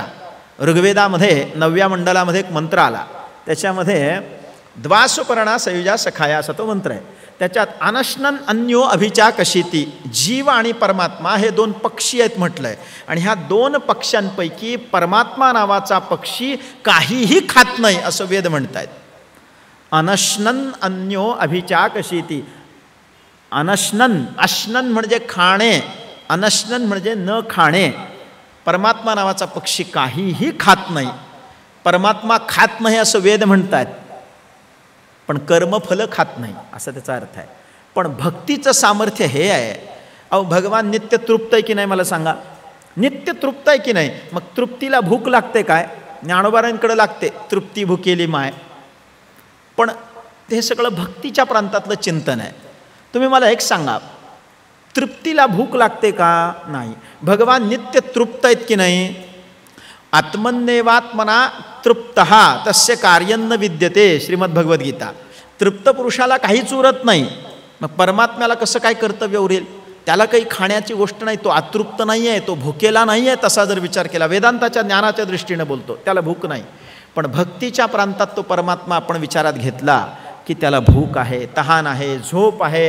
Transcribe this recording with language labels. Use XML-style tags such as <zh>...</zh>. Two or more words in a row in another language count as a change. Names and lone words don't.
<mr>ऋग्वेदामध्ये 9व्या मंडलामध्ये एक मंत्र आला, त्याच्यामध्ये</mr> <sa>द्वासुपर्णा सयुजा सखाया</sa> <mr>असा तो मंत्र आहे. त्याच्यात</mr> <sa>अनश्नन अन्यो अभिचा कशीती,</sa> <mr>जीव आणि परमात्मा हे 2 पक्षी आहेत म्हटलंय. आणि ह्या 2 पक्ष्यांपैकी परमात्मा नावाचा पक्षी काहीही खात नाही असं वेद म्हणतायत.</mr> <sa>अनश्नन अन्यो अभिचा कशीती.</sa> <mr>अनश्नन, अश्नन म्हणजे खाणे, अनश्नन म्हणजे न खाणे. परमात्मा नावाचा पक्षी काहीही खात नाही. परमात्मा खात नाही असं वेद म्हणतात, पण कर्मफलं खात नाही असा त्याचा अर्थ आहे. पण भक्तीचं सामर्थ्य हे आहे, अहो भगवान नित्य तृप्त आहे की नाही मला सांगा? नित्य तृप्त आहे की नाही? मग तृप्तीला भूक लागते काय? ज्ञानोबारांकडे लागते, तृप्ती भुकेली माय. पण ते सगळं भक्तीच्या प्रांतातलं चिंतन आहे. तुम्ही मला एक सांगा, तृप्तीला भूक लागते का? नाही. भगवान नित्य तृप्त आहेत की नाही?</mr> <sa>आत्मन्नेवात्मना तृप्त तस्य कार्यन्न विद्यते, श्रीमद्भगवद्गीता.</sa> <mr>तृप्त पुरुषाला काहीच उरत नाही. मग परमात्म्याला कसं काय कर्तव्य उरेल? त्याला काही खाण्याची गोष्ट नाही, तो अतृप्त नाही आहे, तो भुकेला नाही आहे. तसा जर विचार केला, वेदांताच्या ज्ञानाच्या दृष्टीने बोलतो, त्याला भूक नाही. पण भक्तीच्या प्रांतात तो परमात्मा आपण विचारात घेतला की त्याला भूक आहे, तहान आहे, झोप आहे.</mr>